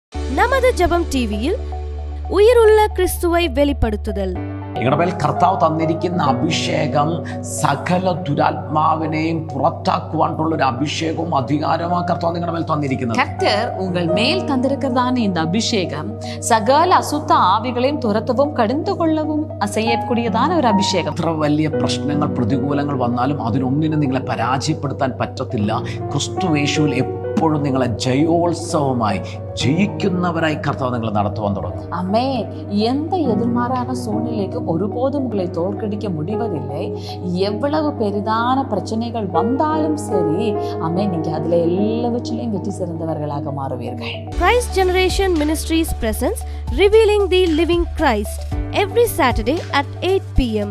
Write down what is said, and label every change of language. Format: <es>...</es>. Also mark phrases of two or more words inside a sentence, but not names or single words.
<ta>நமது ஜெபம் டிவியில் உயருள்ள கிறிஸ்துவை வெளிப்படுத்துதல்.</ta> <ml>നിങ്ങളുടെ മേൽ കർത്താവ് തന്നിരിക്കുന്ന അഭിഷേകം സകല ദുരാത്മാവിനെയും പുറത്താക്കുവാനുള്ള ഒരു അഭിഷേകവും അധികാരവും കർത്താവ് നിങ്ങളുടെ മേൽ തന്നിരിക്കുന്നത്.</ml> <ta>கர்த்தர் உங்கள் மேல் தந்திருக்கிறதான இந்த அபிஷேகம் சகல அசுத்த ஆவிகளையும் துரத்தவும் கடிந்து கொள்ளவும் செய்யக்கூடியதான</ta> <ml>ഒരു അഭിഷേകം. എത്ര വലിയ പ്രശ്നങ്ങൾ പ്രതികൂലങ്ങൾ വന്നാലും അതിനൊന്നിനും നിങ്ങളെ പരാജയപ്പെടുത്താൻ പറ്റത്തില്ല. ക്രിസ്തു യേശുവിൽ എപ്പോഴും നിങ്ങളെ ജയോത്സവമായി ജയിക്കുന്നവരായി കർത്താവ് നിങ്ങളെ നടത്തുവാൻ തുടങ്ങും.</ml> <ta>ஆமென். எந்த எதிர்மாறான சூழ்நிலைக்கும் ஒருபோதும் உங்களை தோற்கடிக்க முடிவதில்லை. எவ்வளவு பெரிதான பிரச்சனைகள் வந்தாலும் சரி, ஆமென், நீங்க அதுல எல்லாவற்றிலையும் வெற்றி சிறந்தவர்களாக மாறுவீர்கள்.</ta> <en>Christ Generation Ministries presents Revealing the Living Christ every Saturday at 8 p.m.</en>